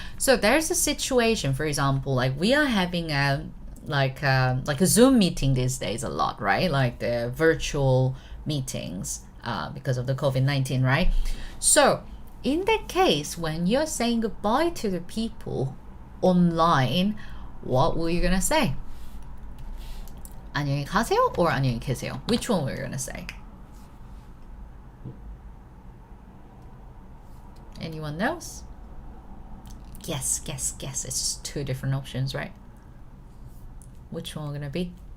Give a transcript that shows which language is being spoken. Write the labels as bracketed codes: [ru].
[en] So there's a situation, for example, like we are having a Zoom meeting these days a lot, right? Like the virtual meetings because of the COVID-19, right? So in that case, when you're saying goodbye to the people online, what were you gonna say? [ko] 안녕히 가세요 or 안녕히 계세요? [en] Which one were you gonna say? Anyone knows? Guess. It's just two different options, right? Which one are gonna be?